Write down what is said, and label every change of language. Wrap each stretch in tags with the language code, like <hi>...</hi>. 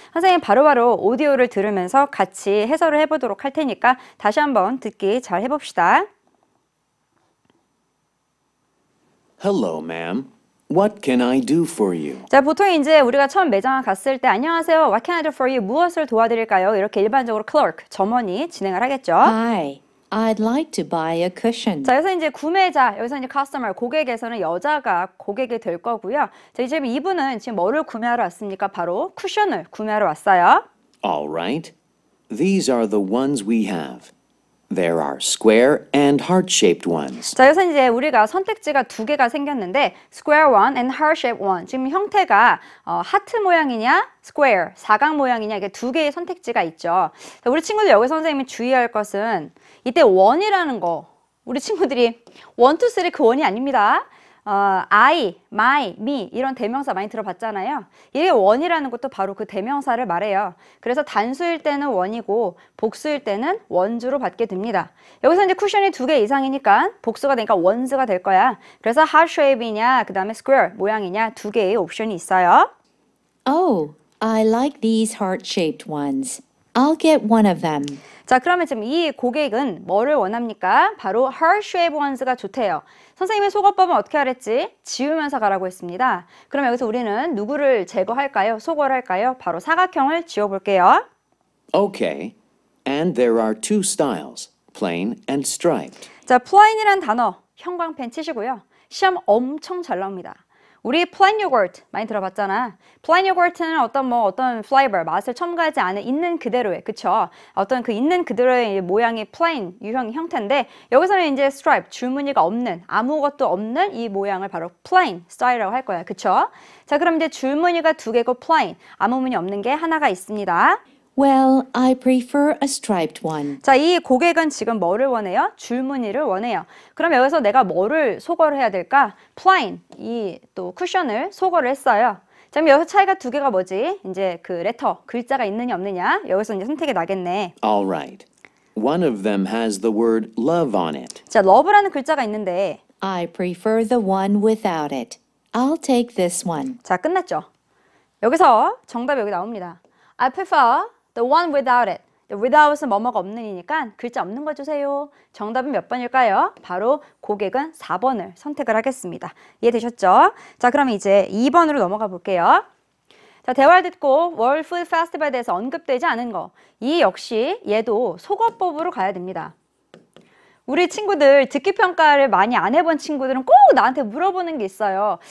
<ko>선생님 바로바로 오디오를 들으면서 같이 해설을 해보도록 할 테니까 다시 한번 듣기 잘 해봅시다.</ko> <en>Hello, ma'am. What can I do for you?</en> <ko>자, 보통 이제 우리가 처음 매장을 갔을 때 안녕하세요.</ko> <en>What can I do for you?</en> <ko>무엇을 도와드릴까요? 이렇게 일반적으로 clerk, 점원이 진행을 하겠죠.</ko> <en>Hi, I'd like to buy a cushion.</en> <ko>자, 여기서 이제 구매자, 여기서 이제 customer, 고객에서는 여자가 고객이 될 거고요. 자, 이제 이분은 지금 뭐를 구매하러 왔습니까? 바로 쿠션을 구매하러 왔어요.</ko> <en>All right. These are the ones we have. There are square and heart-shaped ones.</en> <ko>자, 여기서 이제 우리가 선택지가 두 개가 생겼는데</ko> <en>square one and heart-shaped one.</en> <ko>지금 형태가 하트 모양이냐, square, 사각 모양이냐 이게 두 개의 선택지가 있죠. 자, 우리 친구들 여기서 선생님이 주의할 것은 이때 원이라는 거 우리 친구들이 1, 2, 3 그 원이 아닙니다.</ko> <en>I, my, me</en> <ko>이런 대명사 많이 들어봤잖아요. 이게 원이라는 것도 바로 그 대명사를 말해요. 그래서 단수일 때는 원이고 복수일 때는 원주로 받게 됩니다. 여기서 이제 쿠션이 두 개 이상이니까 복수가 되니까 원스가 될 거야. 그래서 heart shape이냐 그 다음에 square 모양이냐 두 개의 옵션이 있어요.</ko> <en>Oh, I like these heart-shaped ones. I'll get one of them.</en> <ko>자, 그러면 지금 이 고객은 뭐를 원합니까? 바로</ko> <en>heart-shaped ones</en> <ko>가 좋대요. 선생님의 속어법은 어떻게 하랬지? 지우면서 가라고 했습니다. 그럼 여기서 우리는 누구를 제거할까요? 속어를 할까요? 바로 사각형을 지워볼게요.</ko> <en>Okay. And there are two styles, plain and striped.</en> <ko>자, plain이란 단어 형광펜 치시고요. 시험 엄청 잘 나옵니다. 우리 plain yogurt 많이 들어봤잖아. plain yogurt는 어떤 flavor, 맛을 첨가하지 않은 있는 그대로의, 그쵸? 어떤 그 있는 그대로의 모양의 plain 유형 형태인데 여기서는 이제 stripe, 줄무늬가 없는, 아무것도 없는 이 모양을 바로 plain style이라고 할 거야, 그쵸? 자, 그럼 이제 줄무늬가 두 개고 plain, 아무 무늬 없는 게 하나가 있습니다.</ko> <en>Well, I prefer a striped one.</en> <ko>자, 이 고객은 지금 뭐를 원해요? 줄무늬를 원해요. 그럼 여기서 내가 뭐를 속어를 해야 될까? plain, 이 또 쿠션을 속어를 했어요. 자, 그럼 여기서 차이가 두 개가 뭐지? 이제 그 레터, 글자가 있느냐 없느냐? 여기서 이제 선택이 나겠네.</ko> <en>All right. One of them has the word love on it.</en> <ko>자, love라는 글자가 있는데</ko> <en>I prefer the one without it. I'll take this one.</en> <ko>자, 끝났죠? 여기서 정답이 여기 나옵니다. I prefer the one without it. without은 뭐뭐가 없는이니까 글자 없는 거 주세요. 정답은 몇 번일까요? 바로 고객은 4번을 선택을 하겠습니다. 이해되셨죠? 자, 그럼 이제 2번으로 넘어가 볼게요. 자, 대화를 듣고 World Food Festival에 대해서 언급되지 않은 거. 이 역시 얘도 속어법으로 가야 됩니다. 우리 친구들 듣기평가를 많이 안 해본 친구들은 꼭 나한테 물어보는 게 있어요.</ko>